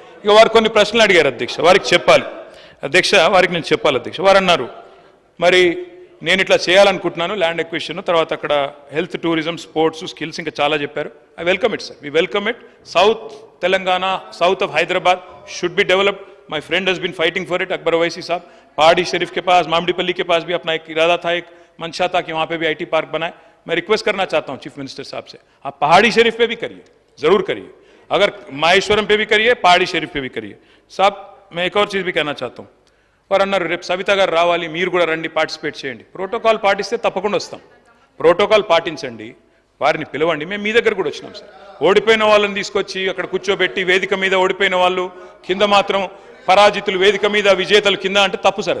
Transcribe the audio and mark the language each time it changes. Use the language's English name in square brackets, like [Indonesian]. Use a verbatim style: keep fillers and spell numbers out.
[Telugu] ఇక వారు కొన్ని ప్రశ్నలు అడిగారు అధ్యక్ష, వారికి చెప్పాలి అధ్యక్ష, వారికి నేను చెప్పాలి అధ్యక్ష. వారు అన్నారు మరి నేను ఇట్లా చేయాలనుకుంటున్నాను, ల్యాండ్ ఎక్విజిషన్, తర్వాత అక్కడ హెల్త్, టూరిజం, స్పోర్ట్స్, స్కిల్స్, ఇంకా చాలా చెప్పారు. [English] I welcome it sir, we welcome it. South Telangana, south of Hyderabad should be developed. My friend has been fighting for it. [Hindi] Akbar Owaisi साहब पहाड़ी शरीफ के पास, मामडीपल्ली के पास भी अपना एक इरादा था, एक मंशा था कि वहाँ पे भी आईटी पार्क बनाए. मैं रिक्वेस्ट करना चाहता हूँ चीफ मिनिस्टर साहब से, आप पहाड़ी शरीफ पे भी करिए, जरूर करिए, अगर माहेश्वरम पे भी करिए, पहाड़ी शरीफ पे भी करिए. साहब मैं एक और चीज़ भी कहना चाहता हूँ. [Telugu] వారు అన్నారు రేపు సవిత గారు రావాలి, మీరు కూడా రండి, పార్టిసిపేట్ చేయండి, ప్రోటోకాల్ పాటిస్తే తప్పకుండా వస్తాం, ప్రోటోకాల్ పాటించండి, వారిని పిలవండి. మేము మీ దగ్గర కూడా వచ్చినాం సార్, ఓడిపోయిన వాళ్ళని తీసుకొచ్చి అక్కడ కూర్చోబెట్టి వేదిక మీద ఓడిపోయిన వాళ్ళు కింద, మాత్రం పరాజితులు వేదిక మీద, విజేతలు కింద అంటే తప్పు సార్.